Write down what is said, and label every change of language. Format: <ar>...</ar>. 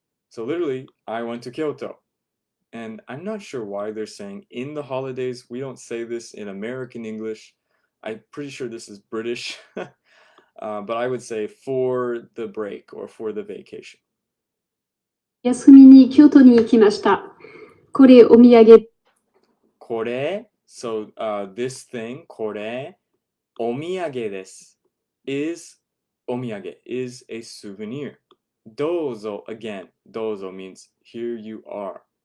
<en>So, literally, I went to Kyoto. And I'm not sure why they're saying in the holidays. We don't say this in American English. I'm pretty sure this is British. But I would say for the break or for the vacation.</en> <ja>休みに京都に行きました。これお土産。</ja> <en>Kore, so this thing,</en> <ja>kore, omiyage desu,</ja> <en>is omiyage, is a souvenir. Dozo, again, dozo means here you are.</en>